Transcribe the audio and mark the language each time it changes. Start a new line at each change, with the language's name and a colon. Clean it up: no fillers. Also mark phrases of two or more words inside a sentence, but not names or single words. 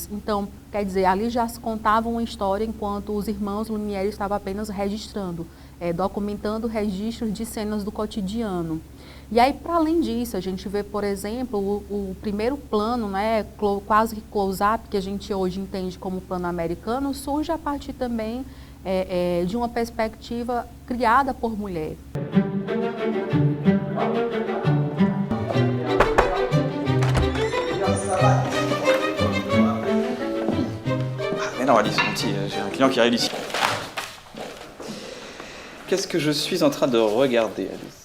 Portuguese: Então, quer dizer, ali já se contava uma história enquanto os irmãos Lumière estavam apenas registrando, documentando registros de cenas do cotidiano. E aí, para além disso, a gente vê, por exemplo, o primeiro plano, né, quase que close-up, que a gente hoje entende como plano americano, surge a partir também de uma perspectiva criada por mulher.
French: Mais non, Alice, mon petit, j'ai un client qui arrive ici. Qu'est-ce que je suis en train de regarder, Alice?